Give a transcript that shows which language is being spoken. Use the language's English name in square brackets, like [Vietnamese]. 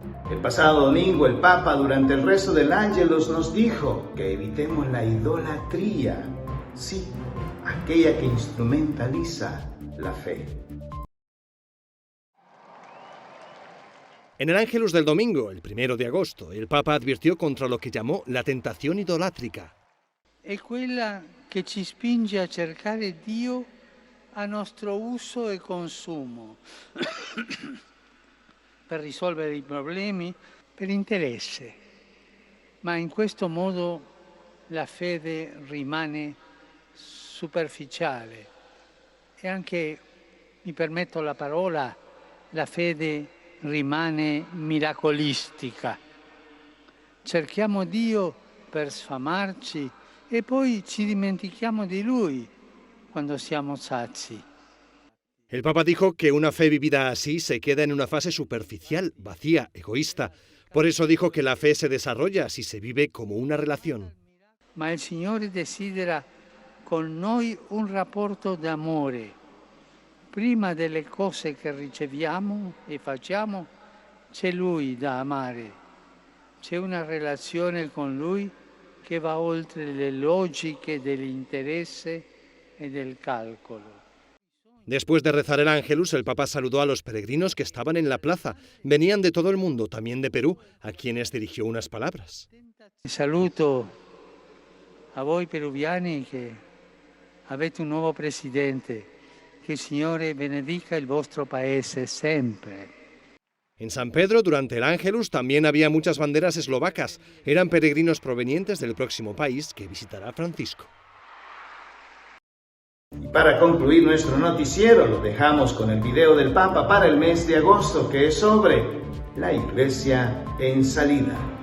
[Spanish] El pasado domingo el Papa durante el rezo del Ángelus nos dijo que evitemos la idolatría, sí, aquella que instrumentaliza la fe. En el Ángelus del domingo, el 1 de agosto, el Papa advirtió contra lo que llamó la tentación idolátrica. [Italian] È quella che ci spinge a cercare Dio a nostro uso e consumo, per risolvere i problemi, per interesse. Ma in questo modo la fede rimane superficiale e anche, mi permetto la parola, la fede rimane miracolistica. Cerchiamo Dio per sfamarci e poi ci dimentichiamo di Lui quando siamo sazi. [Spanish] El Papa dijo que una fe vivida así se queda en una fase superficial, vacía, egoísta. Por eso dijo que la fe se desarrolla si se vive como una relación. [Italian] Ma il Signore desidera con noi un rapporto d'amore. Prima delle cose che riceviamo e facciamo, c'è Lui da amare. C'è una relazione con Lui che va oltre le logiche dell'interesse e del calcolo. [Spanish] Después de rezar el Ángelus, el Papa saludó a los peregrinos que estaban en la plaza. Venían de todo el mundo, también de Perú, a quienes dirigió unas palabras. [Italian] Saluto a voi peruviani che avete un nuovo presidente. Che il Signore benedica il vostro paese sempre. [Spanish] En San Pedro, durante el Ángelus, también había muchas banderas eslovacas. Eran peregrinos provenientes del próximo país que visitará Francisco. Y para concluir nuestro noticiero, lo dejamos con el video del Papa para el mes de agosto, que es sobre la Iglesia en salida.